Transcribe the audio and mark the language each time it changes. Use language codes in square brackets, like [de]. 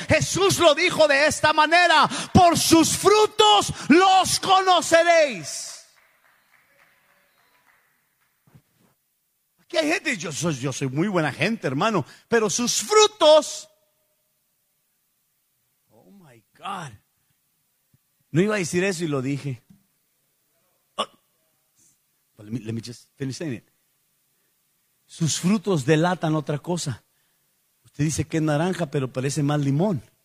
[es] Jesús lo dijo de esta manera: por sus frutos los conoceréis. Aquí hay gente, yo soy muy buena gente, hermano, pero sus frutos, [en] oh my God, [es] no iba a decir eso y lo dije. [en] Oh, let me just finish saying it. [es] Sus frutos delatan otra cosa. Usted dice que es naranja, pero parece más limón.